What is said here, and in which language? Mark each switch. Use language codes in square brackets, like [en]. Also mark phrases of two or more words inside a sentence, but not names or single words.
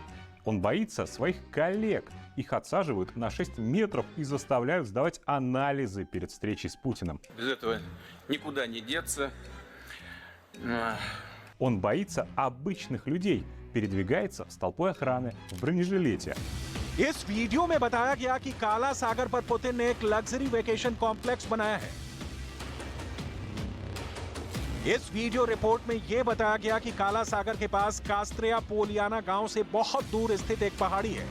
[ru] Он боится своих коллег. Их отсаживают на 6 метров и заставляют сдавать анализы перед встречей с Путиным. Без этого никуда не деться. Он боится обычных людей. Передвигается с толпой охраны в бронежилете. [hi] इस वीडियो में बताया गया कि काला सागर पर पुतिन ने एक [en] luxury vacation complex [hi] बनाया है। इस [en] video report [hi] में यह बताया गया कि काला सागर के पास कास्त्रिया पोलियाना गांव से बहुत दूर स्थित एक पहाड़ी है।